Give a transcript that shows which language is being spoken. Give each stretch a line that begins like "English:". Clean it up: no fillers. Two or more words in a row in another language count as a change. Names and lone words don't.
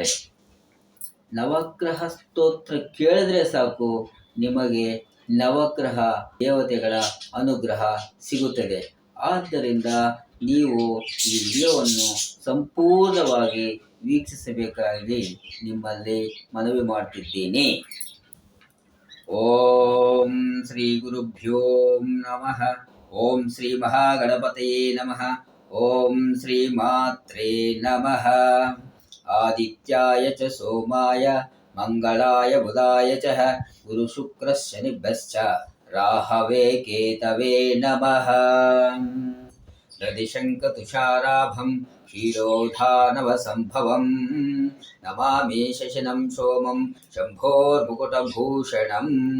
Kannada: ನವಗ್ರಹ ಸ್ತೋತ್ರ ಕೇಳಿದ್ರೆ ಸಾಕು, ನಿಮಗೆ ನವಗ್ರಹ ದೇವತೆಗಳ ಅನುಗ್ರಹ ಸಿಗುತ್ತದೆ. ಆದ್ದರಿಂದ ನೀವು ಈ ವಿಡಿಯೋವನ್ನು ಸಂಪೂರ್ಣವಾಗಿ ವೀಕ್ಷಿಸಬೇಕಾಗಿ ನಿಮ್ಮಲ್ಲಿ ಮನವಿ ಮಾಡ್ತಿದ್ದೀನಿ.
Sanskrit: ಓಂ ಶ್ರೀ ಗುರುಭ್ಯೋ ನಮಃ. ಓಂ ಶ್ರೀ ಮಹಾಗಣಪತಯೇ ನಮಃ. ಓಂ ಶ್ರೀ ಮಾತ್ರೇ ನಮಃ. ಆದಿತ್ಯಾಯ ಚ ಸೋಮಾಯ ಮಂಗಳಾಯ ಬುಧಾಯ ಚ ಗುರು ಶುಕ್ರ ಶನಿಭ್ಯಶ್ಚ ರಾಹವೇ ಕೇತವೇ ನಮಃ. ರದಿಶಂಕ ತುಷಾರಾಭಂ ಕ್ಷೀರೋಧಾನವ ಸಂಭವಂ ನಮಾಮಿ ಶಶಿನಂ ಸೋಮಂ ಶಂಭೋರ್ಮುಕುಟಭೂಷಣಂ.